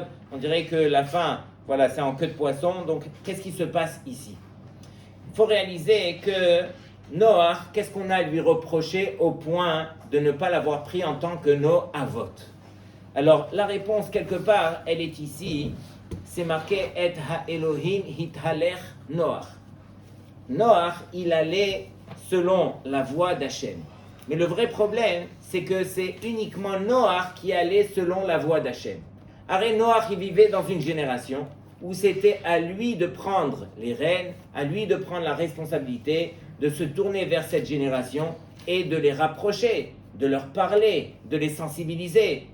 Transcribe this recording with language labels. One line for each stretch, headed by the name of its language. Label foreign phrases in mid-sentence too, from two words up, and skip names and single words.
French: On dirait que la fin, voilà, c'est en queue de poisson. Donc qu'est-ce qui se passe ici? Il faut réaliser que Noach, qu'est-ce qu'on a à lui reprocher au point de ne pas l'avoir pris en tant que Noavot? Alors, la réponse, quelque part, elle est ici. C'est marqué «
Hebrew: את האלהים התהלך נח ».
French: Noach, il allait selon la voie d'Hachem. Mais le vrai problème, c'est que c'est uniquement Noach qui allait selon la voie d'Hachem. Arrête, Noach, il vivait dans une génération où c'était à lui de prendre les rênes, à lui de prendre la responsabilité, de se tourner vers cette génération et de les rapprocher, de leur parler, de les sensibiliser.